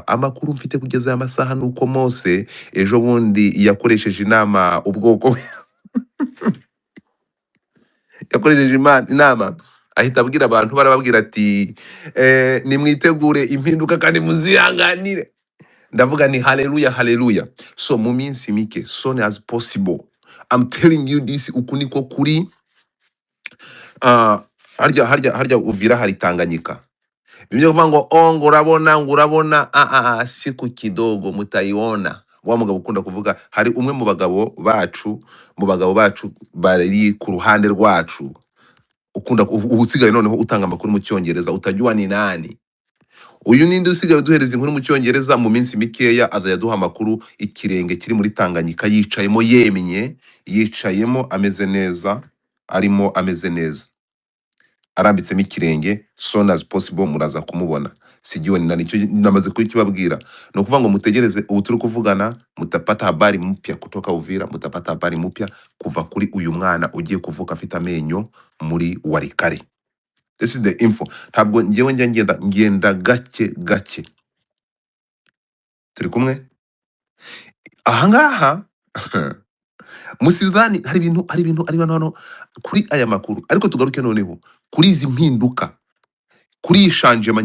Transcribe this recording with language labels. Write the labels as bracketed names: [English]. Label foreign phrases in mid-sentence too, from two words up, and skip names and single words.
[Kinyarwanda] Amakuru mfite kugeza aya masaha nuko Mose ejo bundi yakoresheje inama ubwoko yakoresheje inama, ahita abwira abantu, barababwira ati nimwitegure impinduka kandi muzihanganire. Ndavuga ni haleluya haleluya. So mu minsi mike, [English] soon as possible, I'm telling you this, [Kinyarwanda] uku niko kuri. Harya Uvira hari Tanganyika. Bimwe kuvuga ngo ngo urabona [Swahili] siku kidogo [Kinyarwanda] mutayiona. Wa mugabo ukunda kuvuga, hari umwe mu bagabo bacu bari ku ruhande rwacu ukunda usigaye noneho utanga amakuru mu Cyongereza, [Swahili] utajua ni nani uyu. [Kinyarwanda] Ninde usigaye duhereza inkuru mu Cyongereza? Mu minsi mikeya azajya duha amakuru. Ikirenge kiri muri Tanganyika, yicayemo yemye, yicayemo ameze neza, arimo ameze neza, arambitsemo ikirenge. [English] Soon as possible [Kinyarwanda] muraza kumubona. Sijui ni nicyo namaze kukibabwira. No kuvuga ngo mutegereze, ubu turi kuvugana [Swahili] mutapata habari mpya kutoka Uvira, mutapata habari mpya [Kinyarwanda] kuva kuri uyu mwana ugiye kuvuka afite amenyo muri Warikare. [English] This is the info. [Kinyarwanda] Ntabwo ngewe ngenda gake. Turi kumwe ahangaha. Musizani hari ibintu hano kuri aya makuru, ariko tugaruke noneho kuri izi mpinduka, kuri ishanjema.